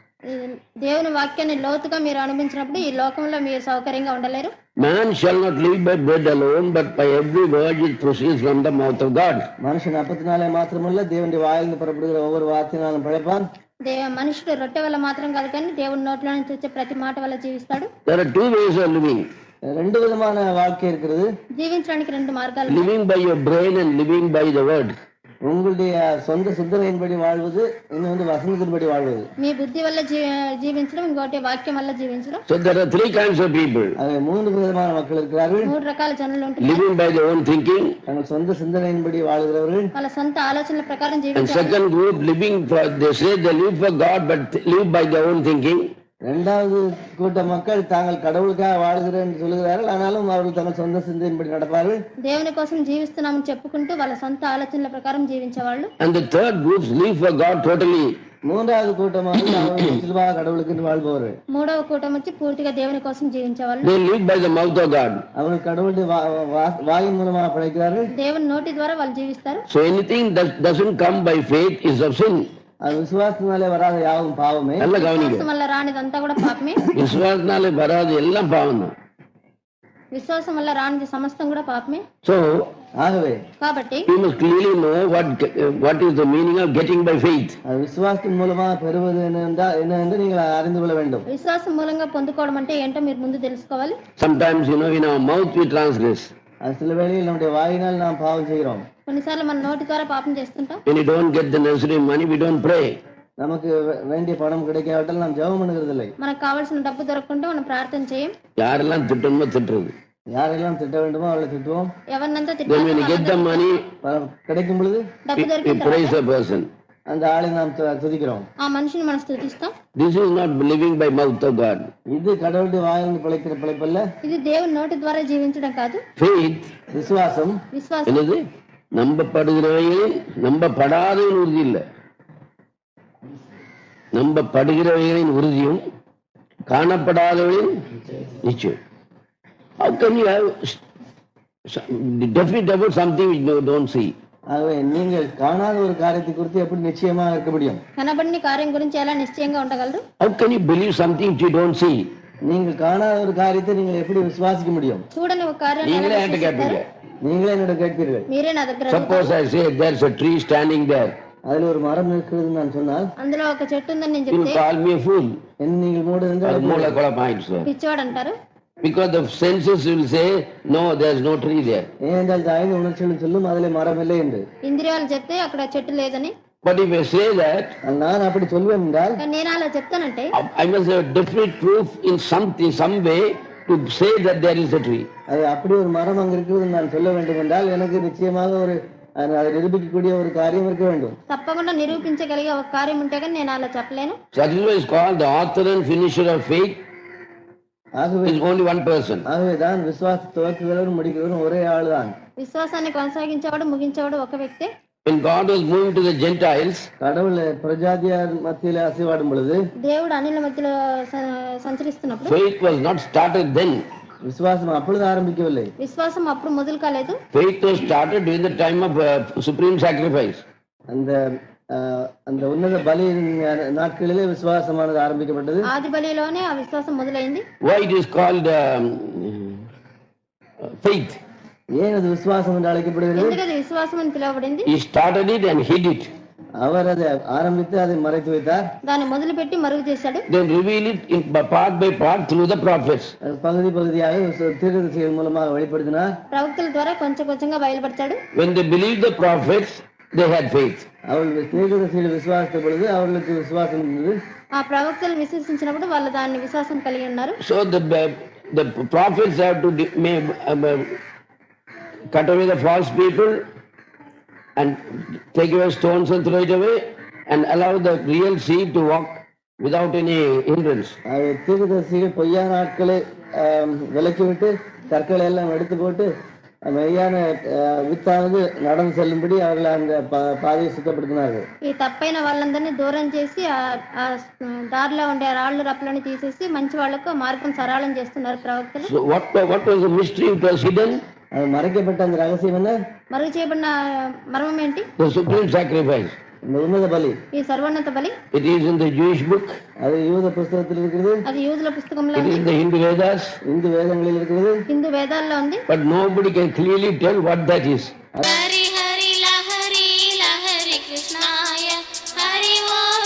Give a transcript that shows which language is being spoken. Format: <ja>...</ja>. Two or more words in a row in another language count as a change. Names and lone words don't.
<te>దేవుని వాక్యాన్ని లోతుగా మీరు అనుభవించినప్పుడు ఈ లోకంలో మీరు సౌకర్యంగా ఉండలేరు.</te> <en>Man shall not live by bread alone, but by every word which proceeds from the mouth of God.</en> <ta>மனுஷன் அப்பத்தினாலே மாத்திரமல்ல, தேவனுடைய வாயிலிருந்து புறப்படுகிற ஒவ்வொரு வார்த்தையினாலும் பிழைப்பான்.</ta> <te>మనుషుడు రొట్టె వల్ల మాత్రం కాదు కానీ దేవుని నోట్లో నుంచి వచ్చే ప్రతి మాట వల్ల జీవిస్తాడు.</te> <en>There are two ways of living.</en> <ta>ரெண்டு விதமான வாழ்க்கை இருக்கிறது.</ta> <te>జీవించడానికి రెండు మార్గాలు.</te> <en>Living by your brain and living by the word.</en> <ta>உங்களுடைய சொந்த சிந்தனையின்படி வாழ்வது, இன்னொன்று வசனத்தின்படி வாழ்வது.</ta> <te>మీ బుద్ధి వల్ల జీవించడం, ఇంకోటి వాక్యం వల్ల జీవించడం.</te> <en>So there are three kinds of people.</en> <ta>அது மூன்று விதமான மக்கள் இருக்கிறார்கள்.</ta> <te>మూడు రకాల జనులు ఉంటారు.</te> <en>Living by their own thinking.</en> <ta>தங்கள் சொந்த சிந்தனையின்படி வாழ்கிறவர்கள்.</ta> <te>వాళ్ళ సొంత ఆలోచనల ప్రకారం</te> <en>And</en> <te>జీవించారు.</te> <en>second group living for, they say they live for God but live by their own thinking.</en> <ta>இரண்டாவது கூட்ட மக்கள் தாங்கள் கடவுளுக்காக வாழ்கிறேன்னு சொல்லுகிறார்கள், ஆனாலும் அவர்கள் தங்கள் சொந்த சிந்தையின்படி நடப்பார்கள்.</ta> <te>దేవుని కోసం జీవిస్తున్నామని చెప్పుకుంటూ వాళ్ళ సొంత ఆలోచనల ప్రకారం జీవించేవాళ్ళు.</te> <en>And the third group live for God totally.</en> <ta>மூன்றாவது கூட்டமாக கடவுளுக்கு வாழ்பவர்கள்.</ta> <te>మూడవ కూటం వచ్చి పూర్తిగా దేవుని కోసం జీవించేవాళ్ళు.</te> <en>They live by the mouth of God.</en> <ta>அவர்கள் கடவுளுடைய வாயின் மூலமாக பிழைக்கிறார்கள்.</ta> <te>దేవుని నోటి ద్వారా వాళ్ళు జీవిస్తారు.</te> <en>So anything that doesn't come by faith is of sin.</en> <ta>அது விசுவாசத்தினாலே வராத யாவும் பாவமே. நல்ல கவனிங்க.</ta> <te>విశ్వాసం వల్ల రానిదంతా కూడా పాపమే.</te> <ta>விசுவாசத்தினாலே வராது எல்லாம் பாவம் தான்.</ta> <te>విశ్వాసం వల్ల రానిది సమస్తం కూడా పాపమే.</te> <en>So</en> <ta>ஆகவே</ta> <te>కాబట్టి</te> <en>you must clearly know what is the meaning of getting by faith.</en> <ta>அது விசுவாசத்தின் மூலமாக பெறுவது என்ன என்று நீங்கள் அறிந்து கொள்ள வேண்டும்.</ta> <te>విశ్వాసం మూలంగా పొందుకోవడం అంటే ఏంటో మీరు ముందు తెలుసుకోవాలి.</te> <en>Sometimes in our mouth we transgress.</en> <ta>அது சில வேளையில் நம்முடைய வாயினால் நாம் பாவம் செய்கிறோம்.</ta> <te>కొన్నిసార్లు మన నోటి ద్వారా పాపం చేస్తుంటాం.</te> <en>When you don't get the necessary money, we don't pray.</en> <ta>நமக்கு வேண்டிய பணம் கிடைக்காவிட்டால் நாம் ஜெபம் பண்ணுகிறதில்லை.</ta> <te>మనకు కావాల్సిన డబ్బు దొరకకుంటే మనం ప్రార్థన చేయం.</te> <ta>யாரெல்லாம் திட்டணுமோ திட்டுறது. யாரெல்லாம் திட்ட வேண்டுமோ அவளை திட்டுவோம்.</ta> <te>ఎవరినంతా</te> <en>Then when you get the money,</en> <ta>கிடைக்கும் பொழுது</ta> <te>డబ్బు దొరికిన</te> <en>you praise the person.</en> <ta>அந்த ஆளை நாம் துதிக்கிறோம்.</ta> <te>ఆ మనిషిని మనం స్తుతిస్తాం.</te> <en>This is not living by mouth of God.</en> <ta>இது கடவுளுடைய வாயிலிருந்து பிழைக்கிற பிழைப்பல்ல.</ta> <te>ఇది దేవుని నోటి ద్వారా జీవించడం కాదు.</te> <en>Faith,</en> <te>విశ్వాసం</te> <ta>என்னது? நம்பப்படுகிறவைகளில் நம்பப்படாதவன் உறுதி இல்லை. நம்பப்படுகிறவைகளின் உறுதியும் காணப்படாதவனின் நிச்சயம்.</ta> <en>How can you have definite about something which you don't see?</en> <ta>ஆகவே நீங்கள் காணாத ஒரு காரியத்தை குறித்து எப்படி நிச்சயமா இருக்க முடியும்?</ta> <te>కనబడని కార్యం గురించి ఎలా నిశ్చయంగా ఉండగలరు?</te> <en>How can you believe something which you don't see?</en> <ta>நீங்கள் காணாத ஒரு காரியத்தை நீங்கள் எப்படி விசுவாசிக்க முடியும்?</ta> <te>చూడని ఒక కార్యాన్ని</te> <ta>நீங்களே என்கிட்ட கேட்பீங்க. நீங்களே என்னோட கேட்பீர்கள்.</ta> <te>మీరే నా దగ్గర</te> <en>Suppose I say there's a tree standing there.</en> <ta>அதுல ஒரு மரம் இருக்குதுன்னு நான் சொன்னால்,</ta> <te>అందులో ఒక చెట్టు ఉందని నేను</te> <en>You</en> <te>చెప్తే</te> <en>call me a fool.</en> <ta>என்ன நீங்கள் மூட அது மூளை குழப்பாயிடுச்சு.</ta> <te>పిచ్చోడు అంటారు.</te> <en>Because the senses will say, no, there's no tree there.</en> <ta>ஏனென்றால் ஐந்து உணர்ச்சிகளும் சொல்லும் அதிலே மரம் இல்லை என்று.</ta> <te>ఇంద్రియాలు చెప్తే అక్కడ చెట్టు లేదని.</te> <en>But if I say that,</en> <ta>நான் அப்படி சொல்வேன் என்றால்,</ta> <te>నేను అలా చెప్తానంటే</te> <en>I must have definite proof in some way to say that there is a tree.</en> <ta>அது அப்படி ஒரு மரம் அங்க இருக்குது நான் சொல்ல வேண்டும் என்றால் எனக்கு நிச்சயமாக ஒரு அதை நிரூபிக்கக்கூடிய ஒரு காரியம் இருக்க வேண்டும்.</ta> <te>తప్పకుండా నిరూపించగలిగే ఒక కార్యం ఉంటే కానీ నేను అలా చెప్పలేను.</te> <en>That is called the author and finisher of faith.</en> <ta>ஆகவே</ta> <en>is only one person.</en> <ta>ஆகவேதான் விசுவாச துவக்குகிறவரும் முடிக்கிறவரும் ஒரே ஆள் தான்.</ta> <te>విశ్వాసాన్ని కొనసాగించేవాడు ముగించేవాడు ఒక వ్యక్తి.</te> <en>When God was moving to the Gentiles,</en> <ta>கடவுள் பிரஜாதியார் மத்தியில அசைவாடும் பொழுது,</ta> <te>దేవుడు అనిల మధ్యలో సంచరిస్తున్నప్పుడు</te> <en>faith was not started then.</en> <ta>விசுவாசம் அப்பொழுது ஆரம்பிக்கவில்லை.</ta> <te>విశ్వాసం అప్పుడు మొదలు కాలేదు.</te> <en>Faith was started during the time of supreme sacrifice.</en> <ta>அந்த உன்னத பலி நாட்களிலே விசுவாசமானது ஆரம்பிக்கப்பட்டது.</ta> <te>ఆది బలిలోనే ఆ విశ్వాసం మొదలైంది.</te> <en>Why it is called faith?</en> <ta>ஏன் அது விசுவாசம் என்று அழைக்கப்படுகிறது?</ta> <te>ఎందుకది విశ్వాసం అని పిలువబడింది?</te> <en>He started it and hid it.</en> <ta>அவர் அதை ஆரம்பித்து அதை மறைத்து வைத்தார்.</ta> <te>దాన్ని మొదలుపెట్టి మరుగు చేశాడు.</te> <en>Then reveal it in part by part through the prophets.</en> <ta>பகுதி பகுதியாக தீர்க்கதரிசிகள் மூலமாக வெளிப்படுத்தினார்.</ta> <te>ప్రవక్తల ద్వారా కొంచెం కొంచెంగా బయలుపరిచాడు.</te> <en>When they believed the prophets, they had faith.</en> <ta>அவர்கள் தீர்க்கதரிசிகள் விசுவாசித்த பொழுது அவர்களுக்கு விசுவாசம் இருந்தது.</ta> <te>ఆ ప్రవక్తలు విశ్వసించినప్పుడు వాళ్ళు దాన్ని విశ్వాసం కలిగి ఉన్నారు.</te> <en>So the prophets have to cut away the false people and take away stones and throw it away and allow the real seed to walk without any hindrance.</en> <ta>தீர்க்கதரிசிகள் பொய்யான ஆட்களை விலக்கிவிட்டு கற்களை எல்லாம் எடுத்து போட்டு மெய்யான வித்தாவது நடந்து செல்லும்படி அவர்கள் அந்த பாதையை சுத்தப்படுத்தினார்கள்.</ta> <te>ఈ తప్పైన వాళ్ళందరినీ దూరం చేసి ఆ దారిలో ఉండే రాళ్ళు రప్పలని తీసేసి మంచి వాళ్ళకు మార్గం సరళం చేస్తున్నారు ప్రవక్తలు.</te> <en>So what was the mystery? It was hidden.</en> <ta>அது மறைக்கப்பட்ட அந்த ரகசியம் என்ன?</ta> <te>మరుగు చేయబడిన మర్మం ఏంటి?</te> <en>The supreme sacrifice.</en> <ta>உன்னத பலி.</ta> <te>ఈ సర్వోన్నత బలి.</te> <en>It is in the Jewish book.</en> <ta>அது யூத புத்தகத்தில் இருக்கிறது.</ta> <te>అది యూదుల పుస్తకంలో ఉంది.</te> <en>It is in the Hindu Vedas.</en> <ta>இந்து வேதங்களில் இருக்கிறது.</ta> <te>హిందూ వేదాల్లో ఉంది.</te> <en>But nobody can clearly tell what that is.</en> <sa>हरि हरि लहरि लहरि कृष्णाय हरि</sa>